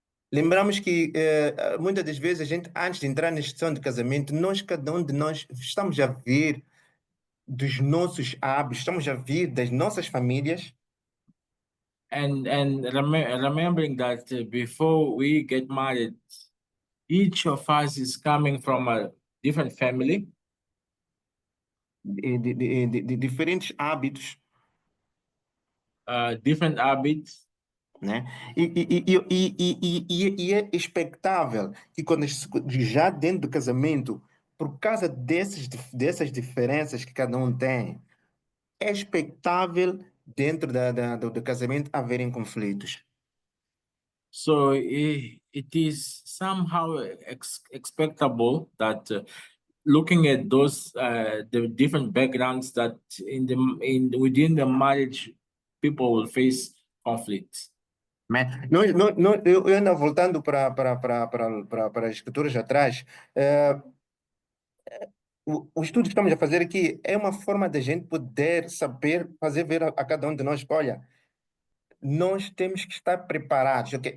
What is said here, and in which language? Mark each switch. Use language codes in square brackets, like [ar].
[pt] Lembramos que muitas das vezes a gente, antes de entrar na questão de casamento, cada um de nós estamos a ver dos nossos hábitos, estamos a ver das nossas famílias. [en] And remembering that before we get married, each of us is coming from a different family. [pt] De diferentes hábitos, [en] different habits. [pt] né? E é expectável que quando já dentro do casamento, por causa dessas diferenças que cada um tem, é expectável dentro do casamento haverem conflitos. [en] So it is somehow expectable that looking at those the different backgrounds that within the marriage people will face conflicts. [pt] Né? Eu ainda voltando para as escrituras atrás, o estudo que estamos a fazer aqui é uma forma da gente poder saber, fazer ver a cada um de nós, olha, nós temos que estar preparados. Okay?